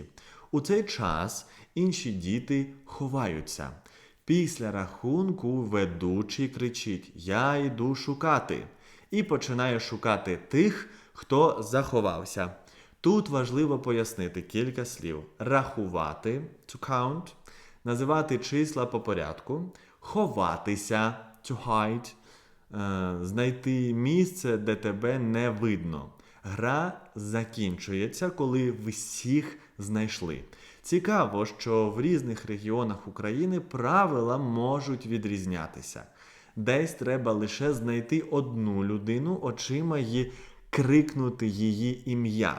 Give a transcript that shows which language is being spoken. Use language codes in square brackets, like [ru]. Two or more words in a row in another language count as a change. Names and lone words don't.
[uk] У цей час інші діти ховаються. Після рахунку ведучий кричить: «Я йду шукати!» і починає шукати тих, хто заховався. Тут важливо пояснити кілька слів. Рахувати – [en] to count, [uk] називати числа по порядку, ховатися – [en] to hide, [uk] знайти місце, де тебе не видно. Гра закінчується, коли всіх знайшли. Цікаво, що в різних регіонах України правила можуть відрізнятися. Десь треба лише знайти одну людину очима і крикнути її ім'я.